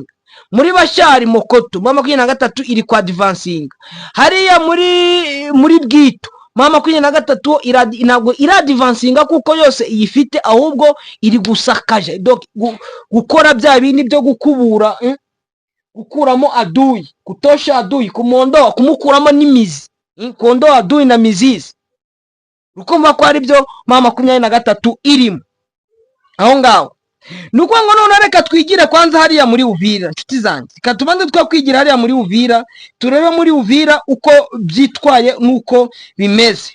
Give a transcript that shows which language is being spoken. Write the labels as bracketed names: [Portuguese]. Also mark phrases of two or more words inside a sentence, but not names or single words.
[Kinyarwanda] Muri Bashari Mukoto M23 iri kwa advancing. Hariya muri Bwito M23 ntabwo iradivansinga, kuko yose iyifite, ahubwo iri gusakaje, gukora bya bindi byo gukubura, gukuramo adui, [Swahili] kutosha adui, kumondoa, [Kinyarwanda] kumukuramo n'imizi, [Swahili] kondoa adui na mizizi. [Kinyarwanda] Rukumva ko ari byo M23 irimo aho ngaho. Nuko ngo none reka twigire kwanza hariya muri Uvira, nshuti zanjye, katubanze twakwigira hariya muri Uvira, turebe muri Uvira uko byitwaye nuko bimeze.